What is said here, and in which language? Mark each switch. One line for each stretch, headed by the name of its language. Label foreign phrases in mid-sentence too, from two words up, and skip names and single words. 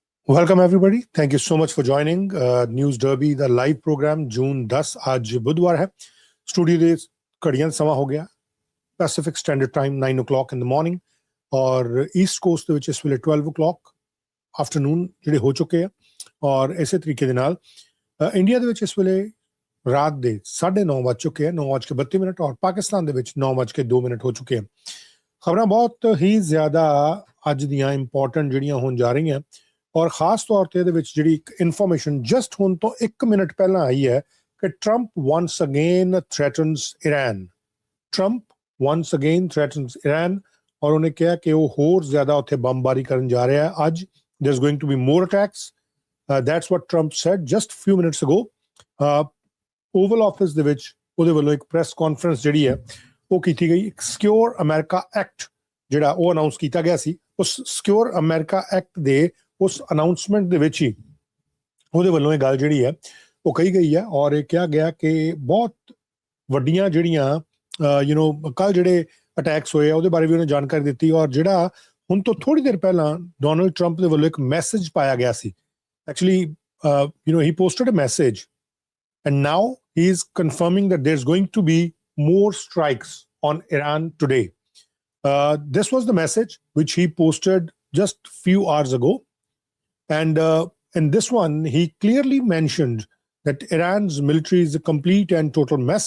English: Welcome everybody. Thank you so much for joining News Derby, the live program.
Punjabi: June 10
Hindi: आज बुधवार है. स्टूडियो
Punjabi: ਦੇ ਘੜੀਆਂ ਸਮਾਂ ਹੋ ਗਿਆ
English: Pacific Standard Time 9 o'clock in the morning
Punjabi: ਔਰ ਈਸਟ ਕੋਸਟ ਦੇ ਵਿੱਚ ਇਸ ਵੇਲੇ
English: 12 o'clock afternoon
Punjabi: ਜਿਹੜੇ ਹੋ ਚੁੱਕੇ ਆ ਔਰ ਇਸੇ ਤਰੀਕੇ ਦੇ ਨਾਲ ਇੰਡੀਆ ਦੇ ਵਿੱਚ ਇਸ ਵੇਲੇ ਰਾਤ ਦੇ 9:30 ਵੱਜ ਚੁੱਕੇ ਆ 9:32 ਔਰ ਪਾਕਿਸਤਾਨ ਦੇ ਵਿੱਚ 9:02 ਹੋ ਚੁੱਕੇ ਆ. ਖਬਰਾਂ ਬਹੁਤ ਹੀ ਜ਼ਿਆਦਾ ਅੱਜ ਦੀਆਂ ਇੰਪੋਰਟੈਂਟ ਜਿਹੜੀਆਂ ਹੋਣ ਜਾ ਰਹੀਆਂ ਔਰ ਖਾਸ ਤੌਰ ਤੇ ਇਹਦੇ ਵਿੱਚ ਜਿਹੜੀ ਇੱਕ
English: information just
Punjabi: ਹੁਣ ਤੋਂ 1 ਮਿੰਟ ਪਹਿਲਾਂ ਆਈ ਹੈ ਕਿ
English: Trump once again threatens Iran. Trump once again threatens Iran
Punjabi: ਔਰ ਉਹਨੇ ਕਿਹਾ ਕਿ ਉਹ ਹੋਰ ਜ਼ਿਆਦਾ ਉੱਥੇ ਬੰਬਾਰੀ ਕਰਨ ਜਾ ਰਿਹਾ ਹੈ.
English: ਅੱਜ there's going to be more attacks. That's what Trump said just few minutes ago.
Punjabi: Oval Office ਦੇ ਵਿੱਚ ਉਹਦੇ ਵੱਲੋਂ ਇੱਕ ਪ੍ਰੈਸ ਕਾਨਫਰੰਸ ਜਿਹੜੀ ਹੈ ਉਹ ਕੀਤੀ ਗਈ. ਇੱਕ ਸਿਕਿਉਰ ਅਮਰੀਕਾ ਐਕਟ ਜਿਹੜਾ ਉਹ ਅਨਾਉਂਸ ਕੀਤਾ ਗਿਆ ਸੀ. ਉਸ ਸਿਕਿਉਰ ਅਮਰੀਕਾ ਐਕਟ ਦੇ ਉਸ ਅਨਾਉਂਸਮੈਂਟ ਦੇ ਵਿੱਚ ਹੀ ਉਹਦੇ ਵੱਲੋਂ ਇਹ ਗੱਲ ਜਿਹੜੀ ਹੈ ਉਹ ਕਹੀ ਗਈ ਹੈ ਔਰ ਇਹ ਕਿਹਾ ਗਿਆ ਕਿ ਬਹੁਤ ਵੱਡੀਆਂ ਜਿਹੜੀਆਂ ਕੱਲ ਜਿਹੜੇ ਅਟੈਕਸ ਹੋਏ ਆ ਉਹਦੇ ਬਾਰੇ ਵੀ ਉਹਨੇ ਜਾਣਕਾਰੀ ਦਿੱਤੀ ਔਰ ਜਿਹੜਾ ਹੁਣ ਤੋਂ ਥੋੜੀ ਦੇਰ ਪਹਿਲਾਂ ਡੋਨਲਡ ਟਰੰਪ ਦੇ ਵੱਲੋਂ ਇੱਕ ਮੈਸੇਜ ਪਾਇਆ ਗਿਆ ਸੀ.
English: ਐਕਚੁਅਲੀ he posted a message and now he is confirming that there's going to be more strikes on Iran today. This was the message which he posted just few hours ago. And in this one, he clearly mentioned that Iran's military is a complete and total mess.